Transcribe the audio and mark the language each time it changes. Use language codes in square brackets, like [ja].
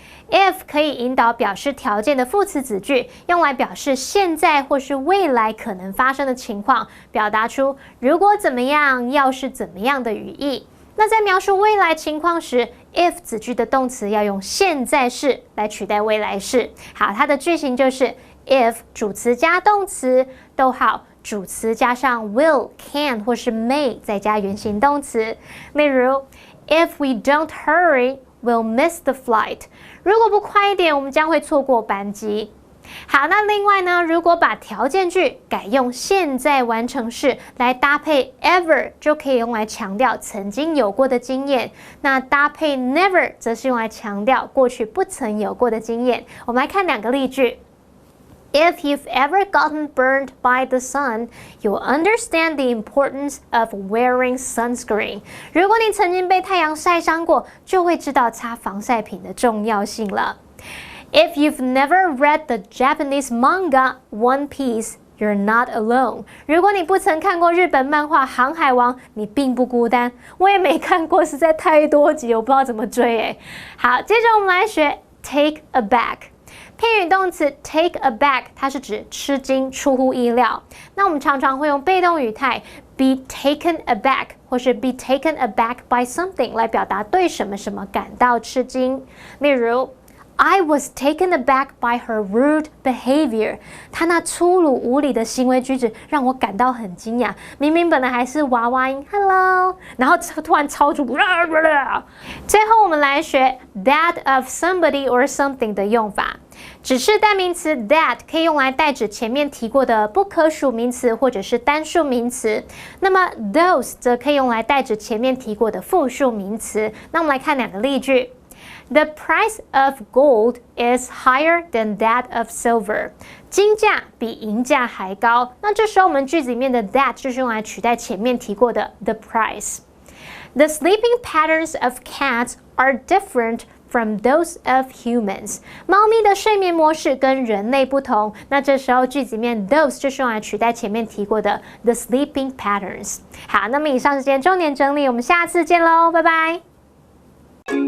[zh] if 可以引导表示条件的副词子句，用来表示现在或是未来可能发生的情况，表达出如果怎么样，要是怎么样的语义。那在描述未来情况时 if 子句的动词要用现在式来取代未来式。好，它的句型就是 if 主词加动词，逗号主词加上 will、can 或是 may 再加原形动词。例如 if we don't hurry we'll miss the flight，如果不快一点，我们将会错过班机。好，那另外呢，如果把条件句改用现在完成式来搭配 ever， 就可以用来强调曾经有过的经验。那搭配 never 则是用来强调过去不曾有过的经验。我们来看2个例句。 [en] If you've ever gotten burned by the sun, you'll understand the importance of wearing sunscreen. [zh] 如果你曾经被太阳晒伤过，就会知道擦防晒品的重要性了。 [en] If you've never read the Japanese manga One Piece, you're not alone. [zh] 如果你不曾看过日本漫画《航海王》，你并不孤单。我也没看过，实在太多集，我不知道怎么追耶。好，接着我们来学 take aback。片语动词 take aback 它是指吃惊、出乎意料。那我们常常会用被动语态 be taken aback 或是 be taken aback by something 来表达对什么什么感到吃惊。 [en] 例如 I was taken aback by her rude behavior. [zh] 她那粗鲁无礼的行为举止让我感到很惊讶。明明本来还是娃娃音 hello， 然后突然超出。最后我们来学 that of somebody or something 的用法。指示代名词 that 可以用来代指前面提过的不可数名词或者是单数名词。那么 those 则可以用来代指前面提过的复数名词。那我们来看2个例句。 [en] The price of gold is higher than that of silver. [zh] 金价比银价还高。那这时候我们句子里面的 that 就是用来取代前面提过的 the price. [en] The sleeping patterns of cats are different from those of humans. [zh] 猫咪的睡眠模式跟人类不同。那这时候句子里面 those 就是用来取代前面提过的 the sleeping patterns. 好，那么以上是今天重点整理，我们下次见喽，拜拜。